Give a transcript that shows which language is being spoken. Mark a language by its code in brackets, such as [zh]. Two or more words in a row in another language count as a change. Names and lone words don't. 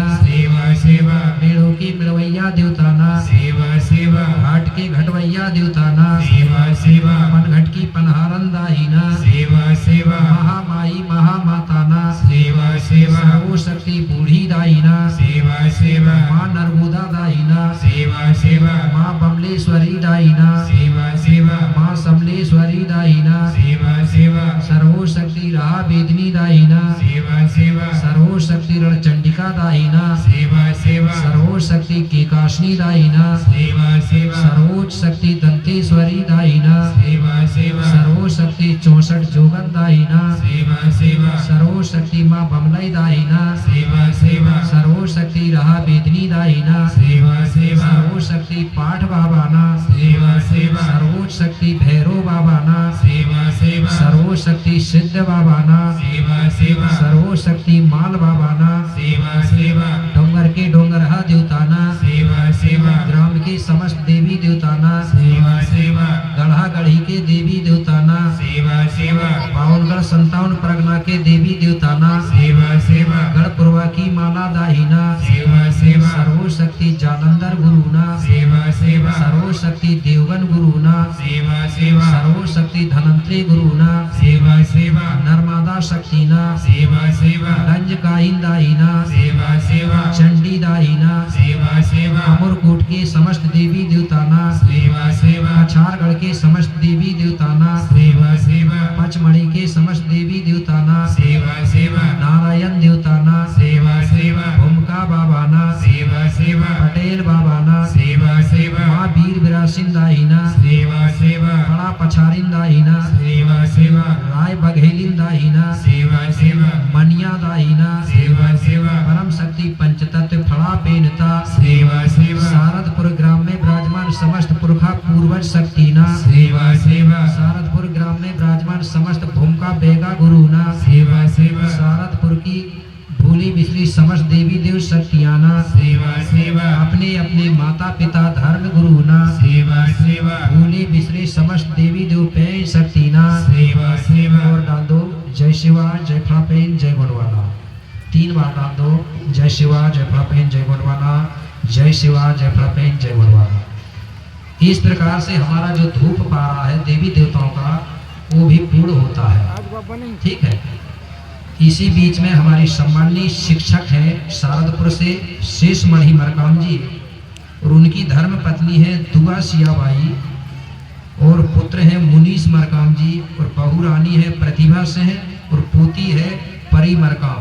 [hi] सेवा सेवा पेड़ों की मिलवैया देवताना। सेवा सेवा घाट के घटवैया देवताना। सेवा सेवा पनघट की पनहारन दायिना। सेवा सेवा महामाई महामाताना। सेवा सेवा सर्वो शक्ति बूढ़ी दायिना। सेवा सेवा माँ नर्मदा दायिना। सेवा सेवा माँ बमलेश्वरी दायिना। सेवा सेवा माँ समलेश्वरी दायिना। सेवा सेवा सर्वो शक्ति रहा वेदनी दायिना। सेवा सेवा सर्वो शक्ति रणचंडिका दायिना। सेवा सेवा सर्वो शक्ति केकाशनी दायिना। सेवा सेवा सर्वोच्च शक्ति दंतेश्वरी दायिना। सेवा सेवा सर्वो शक्ति 64 जोगन दायिना। सेवा सेवा सर्वो शक्ति माँ बमलई दायिना। सेवा सेवा सर्वो शक्ति रहा वेदनी दायिना। सेवा सेवा सर्वो शक्ति पाठ बाबाना। सेवा सेवा सर्वोच्च शक्ति भैरव बाबाना। सेवा सेवा सर्वो शक्ति सिद्ध बाबाना। सेवा सेवा सर्वो शक्ति माल बाबाना। सेवा सेवा डोंगर के डोंगरहा देवताना। सेवा सेवा ग्राम के समस्त देवी देवताना। सेवा सेवा गढ़ा गढ़ी के देवी देवताना। सेवा सेवा पावनगढ़ 57 परगना के देवी देवताना। सेवा सेवा गढ़पुरवा की माला दाहिना। सेवा सेवा सर्वो शक्ति जालंधर गुरुना। सेवा सेवा सर्वो शक्ति देवगन गुरुना। सेवा सेवा सर्वो शक्ति धनंतरी गुरुना। सेवा सेवा नर्मदा सेवा शक्तिना सेवा सेवा रंज गाइंदाइना सेवा सेवा चंडी दाइना सेवा सेवा अमरकोट के समस्त देवी देवताना सेवा सेवा पछारगढ़ के समस्त देवी देवताना सेवा सेवा पचमढ़ी के समस्त देवी देवताना सेवा सेवा नारायण देवताना सेवा सेवा भूमिका बाबाना सेवा सेवा पटेल बाबाना सेवा सेवा माँ वीर विरासिंदाइना सेवा सेवा बड़ा पछारिंदाइना सेवा सेवा राय बघेलिंदाइना सेवा सेवा मनिया दाइना सेवा सेवा परम शक्ति पंचतत्व फड़ा पेनता सेवा सेवा सारदपुर ग्राम में विराजमान समस्त पुरखा पूर्वज शक्तिना सेवा सेवा सारदपुर ग्राम में विराजमान समस्त भूमिका बेगा गुरुना सेवा सेवा सारदपुर की भूली बिसरी समस्त देवी देव शक्तियाना सेवा सेवा अपने अपने माता पिता धर्म गुरुना सेवा सेवा भूली बिसरे समस्त देवी देव पे शक्तिना सेवा सेवा और डाल दो जय शिवा जय फलापेन जय गुणवाला 3 बार डाल दो जय शिवा जय फलापेन जय गुणवाला जय शिवा जय फलापेन जय गुणवाला। इस प्रकार से हमारा जो धूप पारा है देवी देवताओं का वो भी पूर्ण होता है। ठीक है। इसी बीच में हमारी सम्माननीय शिक्षक हैं शारदपुर से शेष मणि मरकाम जी और उनकी धर्म पत्नी है दुआ सियाबाई और पुत्र हैं मुनीस मरकाम जी और बहू रानी है प्रतिभा सिंह और पोती है परी मरकाम।